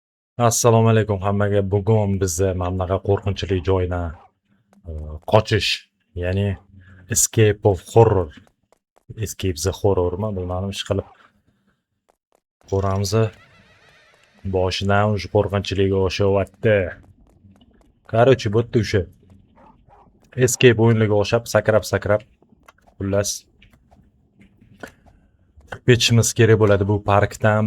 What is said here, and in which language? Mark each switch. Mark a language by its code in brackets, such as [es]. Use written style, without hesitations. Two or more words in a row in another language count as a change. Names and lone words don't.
[uz] Assalomu alaykum hammaga. Bugun bizni mana bunaqa qo'rqinchli joydan qochish, ya'ni [en] escape of horror, escape the horrormi [uz] bilmadim, ishqilib ko'ramiz. Boshidan уже qo'rqinchligi oshyapti. Короче, bu yerda o'sha escape o'yinlariga o'xshab sakrab xullas chiqib ketishimiz kerak bo'ladi bu parkdan.